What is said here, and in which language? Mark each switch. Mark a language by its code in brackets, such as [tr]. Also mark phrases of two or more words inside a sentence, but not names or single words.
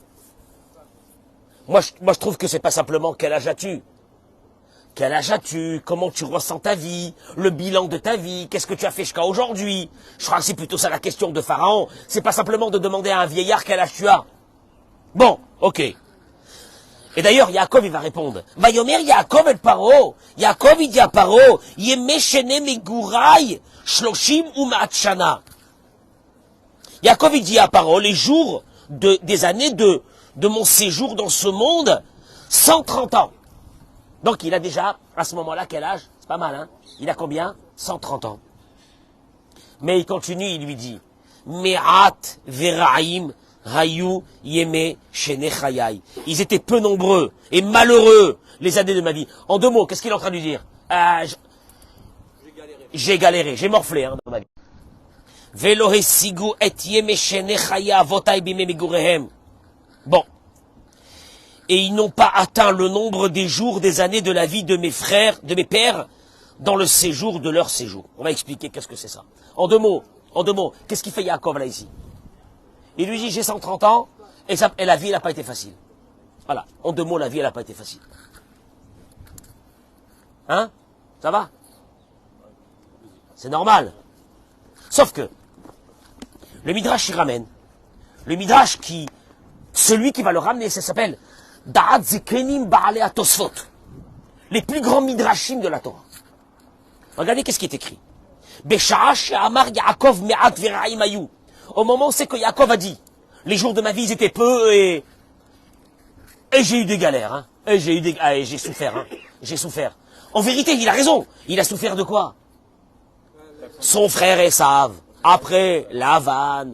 [fr] Moi, je trouve que c'est pas simplement quel âge as-tu. Quel âge as-tu? Comment tu ressens ta vie? Le bilan de ta vie? Qu'est-ce que tu as fait jusqu'à aujourd'hui? Je crois que c'est plutôt ça la question de Pharaon. C'est pas simplement de demander à un vieillard quel âge tu as. Bon, ok. Et d'ailleurs, Yaakov, il va répondre. [he] ויאמר יעקב אל פרעה. יעקב, [fr] il dit à Paro, [he] ימי שני מגורי, שלשים ומאת שנה. [fr] Yaakov, il dit à Paro, les jours des années de mon séjour dans ce monde, 130 ans. Donc il a déjà, à ce moment-là, quel âge? C'est pas mal, hein? Il a combien? 130 ans. Mais il continue, il lui dit, [he] מעט ורעים היו ימי שני חיי. [fr] Ils étaient peu nombreux et malheureux, les années de ma vie. En 2 mots, qu'est-ce qu'il est en train de lui dire? J'ai galéré, j'ai morflé, hein, dans ma vie. [he] ולא השיגו את ימי שני חיי אבותי בימי מגוריהם. [fr] Bon. Et ils n'ont pas atteint le nombre des jours, des années de la vie de mes frères, de mes pères, dans le séjour de leur séjour. On va expliquer qu'est-ce que c'est ça. En deux mots, qu'est-ce qu'il fait Yaakov là ici? Il lui dit, j'ai 130 ans, et la vie, elle n'a pas été facile. Voilà. En 2 mots, la vie, elle n'a pas été facile. Hein? Ça va? C'est normal. Sauf que, le Midrash, il ramène. Le Midrash celui qui va le ramener, ça s'appelle Da'at Zikenim Ba'alei HaTosfot. Les plus grands midrashim de la Torah. Regardez qu'est-ce qui est écrit. [he] בשעה שאמר יעקב מעט ורעים היו. [fr] Au moment où c'est que Yaakov a dit, les jours de ma vie, ils étaient peu et j'ai eu des galères, hein. Et j'ai souffert, hein. J'ai souffert. En vérité, il a raison. Il a souffert de quoi? Son frère Esav. Après Lavan.